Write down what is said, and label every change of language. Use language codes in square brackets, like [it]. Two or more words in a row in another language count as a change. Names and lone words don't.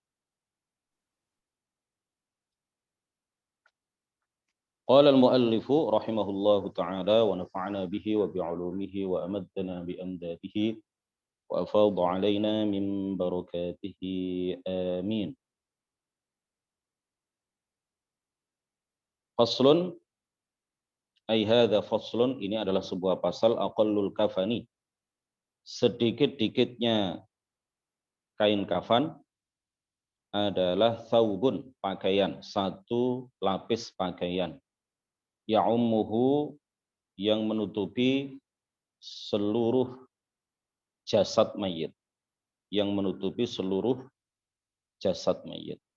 [ar] قال المؤلف رحمه الله تعالى ونفعنا به وبعلومه وأمدنا بأمداده وأفاض علينا من بركاته آمين. فصل أي هذا فصل, [id] ini adalah sebuah pasal [ar] أقل الكفن, [id] sedikit-dikitnya kain kafan adalah thawbun, pakaian, satu lapis pakaian, ya'ummuhu, yang menutupi seluruh jasad mayit, yang menutupi seluruh jasad mayit.